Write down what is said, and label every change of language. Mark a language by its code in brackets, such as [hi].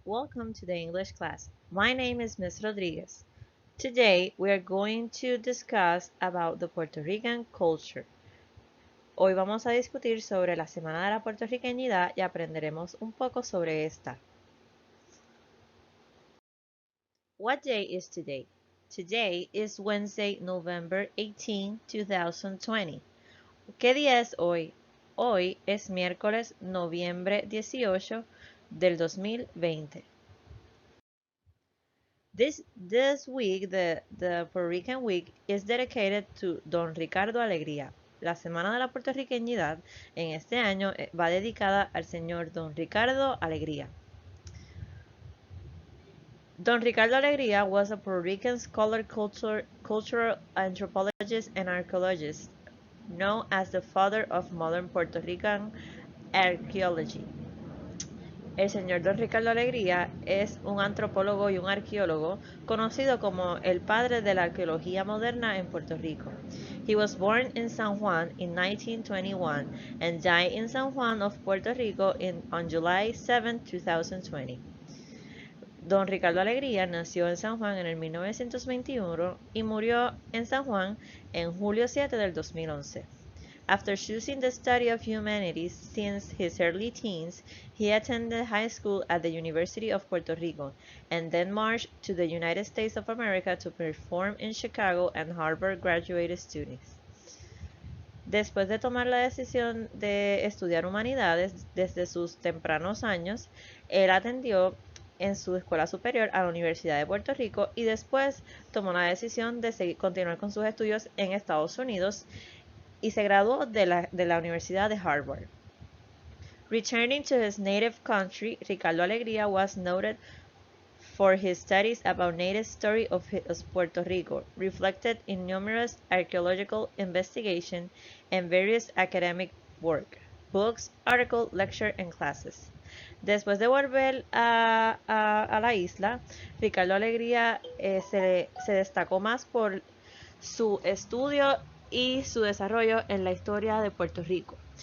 [en] Welcome to the English class. My name is Miss Rodriguez. Today, we are going to discuss about the Puerto Rican culture. [es] Hoy vamos a discutir sobre la Semana de la Puertorriqueñidad y aprenderemos un poco sobre esta. [en] What day is today? Today is Wednesday, November 18, 2020. [es] ¿Qué día es hoy? Hoy es miércoles, noviembre 18 del 2020. [en] This week, the Puerto Rican week is dedicated to Don Ricardo Alegria. [es] La Semana de la Puertorriqueñidad en este año va dedicada al señor Don Ricardo Alegria. [en] Don Ricardo Alegria was a Puerto Rican scholar, cultural anthropologist, and archaeologist, known as the father of modern Puerto Rican archaeology. [es] El señor Don Ricardo Alegria es un antropólogo y un arqueólogo conocido como el padre de la arqueología moderna en Puerto Rico. [en] He was born in San Juan in 1921 and died in San Juan of Puerto Rico on July 7, 2020. [es] Don Ricardo Alegria nació en San Juan en el 1921 y murió en San Juan en julio 7 del 2011. [en] After choosing the study of humanities since his early teens, he attended high school at the University of Puerto Rico and then marched to the United States of America to perform in Chicago and Harvard graduate students. [es] Después de tomar la decisión de estudiar humanidades desde sus tempranos años, él atendió en su escuela superior a la Universidad de Puerto Rico y después tomó la decisión de continuar con sus estudios en Estados Unidos y se graduó de la Universidad de Harvard. [en] Returning to his native country, Ricardo Alegria was noted for his studies about native story of Puerto Rico, reflected in numerous archaeological investigations and various academic work, books, articles, lectures, and classes. [es] Después de volver a la isla, Ricardo Alegria se destacó más por su estudio y su desarrollo en la historia de Puerto Rico.